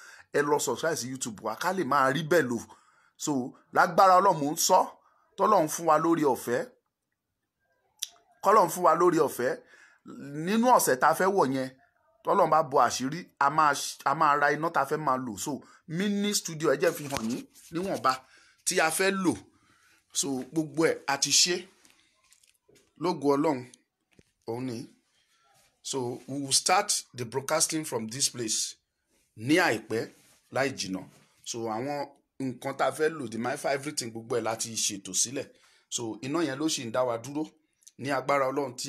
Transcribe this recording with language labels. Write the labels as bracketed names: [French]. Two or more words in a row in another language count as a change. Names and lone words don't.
[Yoruba] Ẹ lọ subscribe sí YouTube wa ká lè máa rí bẹ́ẹ̀ lò. So lágbára Ọlọ́run mò ń sọ, tọ́lọ́run fún wa lórí ọ̀fẹ́, kọ́lọ́run fún wa lórí ọ̀fẹ́ nínú ọ̀sẹ̀ tá fẹ́ wọ̀ yẹn, tọ́lọ́run bá bo àṣírí, a máa ra iná tá fẹ́ máa lò. So mini studio ẹ jẹ́ fi hàn yín níwọ̀nba tí a fẹ́ lò. So gbogbo ẹ̀ a ti ṣe lógo Ọlọ́run òun ni. [English] So we will start the broadcasting from this place [Yoruba] ní àìpẹ́ láì jìnà. So àwọn nǹkan tá a fẹ́ lò the mifa everything gbogbo ẹ̀ láti ṣètò sílẹ̀ so iná yẹn ló ṣì ń dá wa dúró ní agbára Ọlọ́run tí